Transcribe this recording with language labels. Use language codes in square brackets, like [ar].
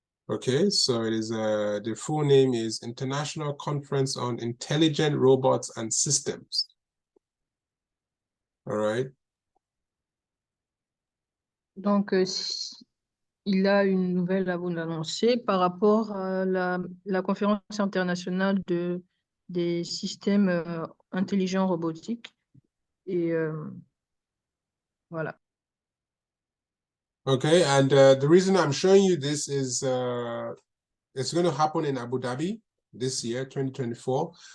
[en] Okay, so it is the full name is International Conference on Intelligent Robots and Systems. All right. [fr] Donc, il a une nouvelle à vous annoncer par rapport à la conférence internationale des systèmes intelligents robotiques. Et voilà. [en] Okay, and the reason I'm showing you this is it's going to happen in Abu Dhabi this year, 2024.